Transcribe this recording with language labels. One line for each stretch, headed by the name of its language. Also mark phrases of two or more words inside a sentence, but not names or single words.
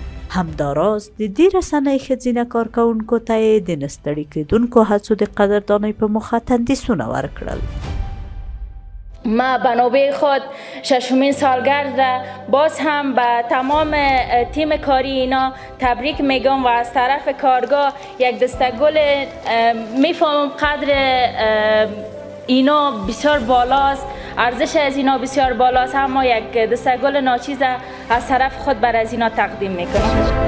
Pashto: همداراز د دې رسنۍ ښځینه کارکوونکو ته یې د نه ستړي کېدونکو هڅو د قدردانۍ په موخه تندیسونه ورکړل.
Persian: ما بنابه خود ششمین سالگرد را باز هم به تمام تیم کاری اینا تبریک میگم و از طرف کارگاه یک دسته گل میفهمم قدر اینا بسیار بالاست، ارزش از اینا بسیار بالاست، اما یک دسته گل ناچیز از طرف خود بر از اینا تقدیم میکنم.